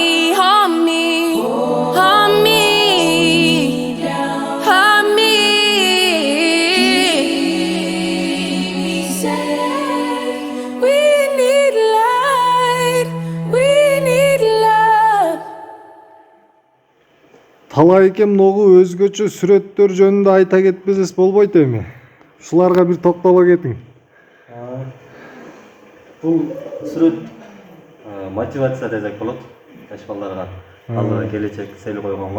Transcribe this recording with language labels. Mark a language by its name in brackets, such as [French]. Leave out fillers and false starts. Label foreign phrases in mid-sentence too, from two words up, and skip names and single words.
[English] Hold me. Hold me. Hold me. We need light. We need love. [Kyrgyz] Талай экен ногу өзгөчө сүрөттөр жөнүндө айта кетпесес болбойт эми. Ушуларга бир токтоло кетиң. Бул сүрөт мотивация десек болот. Жаш балдарга алдыда келечек цели койгонго.